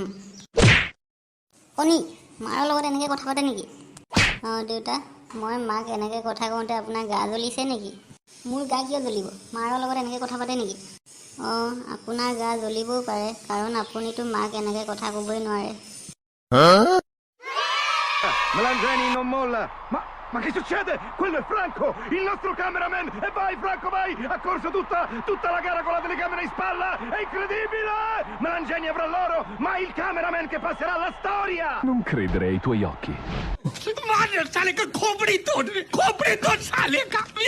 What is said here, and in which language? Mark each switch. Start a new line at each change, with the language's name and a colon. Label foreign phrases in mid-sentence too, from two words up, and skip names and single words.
Assamese: কণী, মাৰৰ লগত এনেকৈ কথা পাতে নেকি? দেউতা, মই মাক এনেকৈ কথা কওঁতে আপোনাৰ গা জ্বলিছে নেকি? মোৰ গা কিয় জ্বলিব? মাৰৰ লগত এনেকৈ কথা paতে নেকি? আপোনাৰ গা জ্বলিবও পাৰে, কাৰণ আপুনিতো মাক এনেকৈ কথা ক'বই নোৱাৰে।
Italian: Melandrini non molla. Ma che succede? Quello è Franco, il nostro cameraman. E vai Franco, vai! Ha corso tutta la gara con la telecamera in spalla. È incredibile! Melangeni avrà l'oro, ma il cameraman che passerà alla storia. Non credere ai tuoi occhi.
Hindi: मार साले का खोपड़ी तोड़ साले का